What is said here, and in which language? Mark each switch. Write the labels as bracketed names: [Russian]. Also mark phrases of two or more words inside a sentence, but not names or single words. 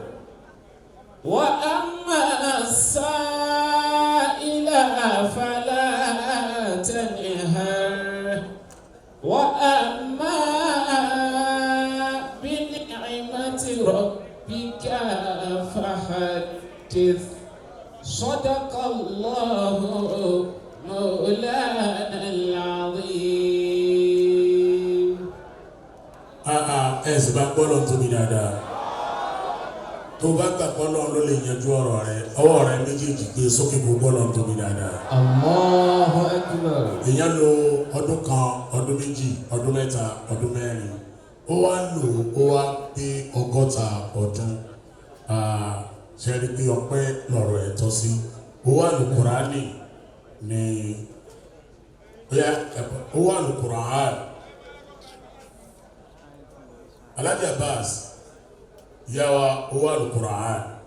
[Arabic] وأما السائل فلا تنهر وأما بنعمة ربك فحدث صدق الله مولانا العظيم. [Yoruba] ẹ sì bá gbọ́ lọ́n tóbi dáadáa tó bá gbà gbọ́ lọ́n ló lè yanjú ọ̀rọ̀ rẹ ọwọ́ rẹ méjèèjì gbé sókè kó gbọ́ lọ́n tóbi dáadáa. [Arabic] الله أكبر. [Yoruba] èèyàn lo ọdún kan ọdún méjì ọdún mẹ́ta ọdún mẹ́rin ó wá lò ó wá pé 100 ọdún ṣe rí pé ọpẹ́ lọ̀rọ̀ ẹ̀ tọ́ sí ó wá lò Kùránì ní ó wá lò Kùránì Alhaji Abbas yàwá ó wá lò Kùránì